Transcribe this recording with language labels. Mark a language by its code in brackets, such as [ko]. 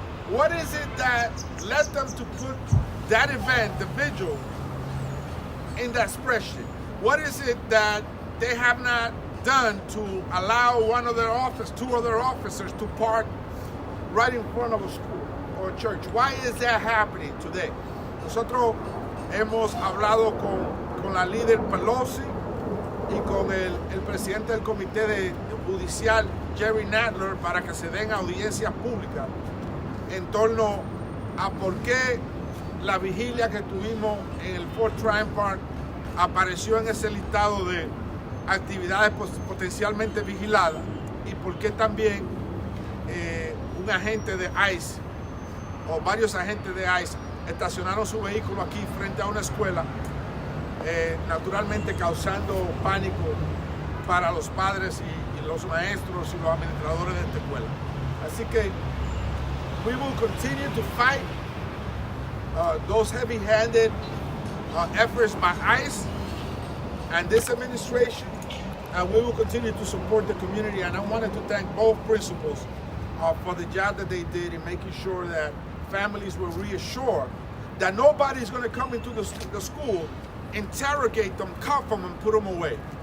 [en] What is it that led them to put that event, the vigil, in that spreadsheet? What is it that they have not done to allow two other officers to park right in front of a school or a church? Why is that happening today? [es] Nosotros hemos hablado con la líder Pelosi y con el presidente del comité judicial, Jerry Nadler, para que se den audiencias públicas en torno a por qué la vigilia que tuvimos en el Fort Trump Park apareció en ese listado de actividades potencialmente vigiladas y por qué también un agente de ICE o varios agentes de ICE estacionaron su vehículo aquí frente a una escuela, naturalmente causando pánico para los padres y los maestros y los administradores de esta escuela. Así que [en] we will continue to fight those heavy-handed efforts by ICE and this administration, and we will continue to support the community. And I wanted to thank both principals for the job that they did in making sure that families were reassured that nobody's going to come into the school, interrogate them, cuff them, and put them away.